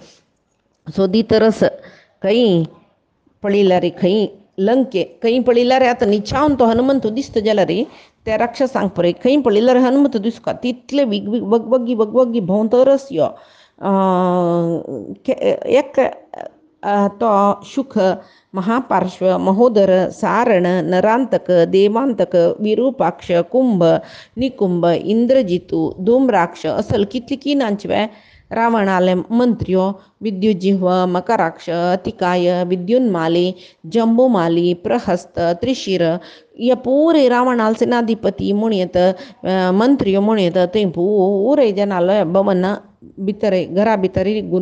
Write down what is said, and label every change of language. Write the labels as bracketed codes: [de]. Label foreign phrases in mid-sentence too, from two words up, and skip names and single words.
[kok] सोदीतरस खंय पळयल्यार खंय लंके खंय पळयल्यार आतां निचावन तो हनुमंत दिसता जाल्यार त्या राक्षसांक पळय खंय पळयल्यार हनुमंत दिसता तितले वगवगी भोंवतरस यो एक तो शुख महापार्श्व महोदर सारण नरांतक देवांतक विरूपाक्ष कुंभ निकुंभ इंद्रजितू धूम्राक्ष असल कितली की नांचवे रावणाले मंत्र्यो विद्युजिह्व मकराक्ष अतिकाय विद्युन्माली जंबुमाली प्रहस्त त्रिशिर हे पुरे रावणाल सेनाधिपती म्हणत मंत्र्यो म्हणत थंय पुरे जनालो भवन भितर घरा भितर गुण